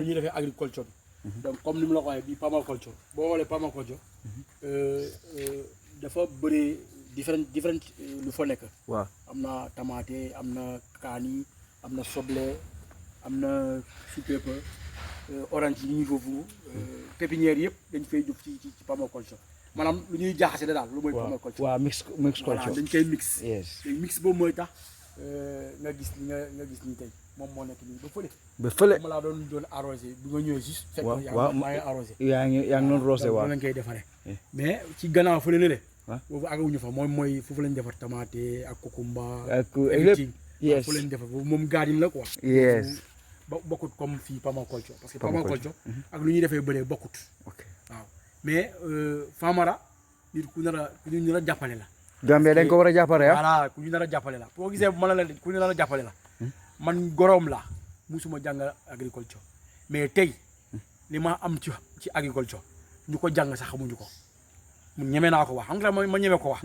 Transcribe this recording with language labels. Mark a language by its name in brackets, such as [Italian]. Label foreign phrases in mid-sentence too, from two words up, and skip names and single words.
[Wolof] nu ñuy defee agriculture bi. [French] donc comme [Wolof] ni mu la ko waxee bii permaculture boo xoolee permaculture dafa bëri different lu fa nekk. waaw am na tamaate am na kaani am na soble am na chou-pepper orange yi ñuy foofu pépinière yëpp dañ fay jóg ci permaculture maanaam lu ñuy jaaxase la daal lu mooy permaculture. [English] waaw mix culture. [Wolof] dañ koy mix. [English] Yes. [Wolof] mix boobu mooy tax nga gis nii tey moom moo nekk nii ba fële. ba fële. ma laa doon arrosé bi nga ñëwee juste. fekk waaw maa ngi arrosé. yaa ngi noonu rosé waaw. lañ koy defaree. mais ci gannaaw fële ne le. waaw boobu àggawuñu fa mooy foofu lañ defar tomate ak cucumber. ak [English] everything. yes [Wolof] foofu lañ defar boobu moom garden la quoi. [English] yes. [Wolof] bokkut comme fii permaculture [French] parce que [Wolof] permaculture ak lu ñuy defee bëree bokkut. [English] ok [Wolof] waaw mais Famara nit ku ñu nar a jàppale la. Gambia dañ ko war a jàppale ah. voilà ku ñu nar a jàppale la boo gisee man la ku ñu nar a jàppale la. man goroom la musuma jàng agriculture mais tey li ma am ci agriculture ñu ko jàng sax xamuñu ko mu ñeme naa ko wax xam nga ma ñeme ko wax.